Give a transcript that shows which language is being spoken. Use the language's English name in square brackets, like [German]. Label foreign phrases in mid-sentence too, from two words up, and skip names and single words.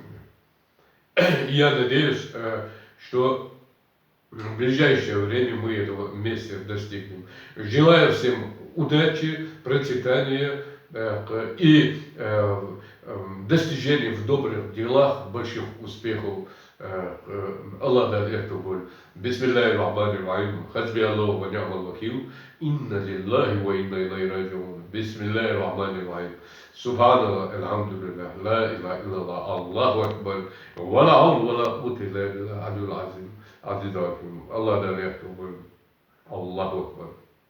[Russian] Я надеюсь, что в ближайшее время мы этого вместе достигнем. Желаю всем удачи, процветания и достижений в добрых делах, больших успехов. Аллах даст эту боль. [Arabic] بسم الله الرحمن الرحيم. حسبي الله ونعم الوكيل. إنا لله وإنا إليه راجعون. بسم الله الرحمن الرحيم. سبحان الله، الحمد لله، لا إله إلا الله، الله أكبر. ولا حول ولا قوة إلا بالله العلي العظيم. [Turkish] Aziz Hakim, Allah da yakın. [Arabic] الله أكبر.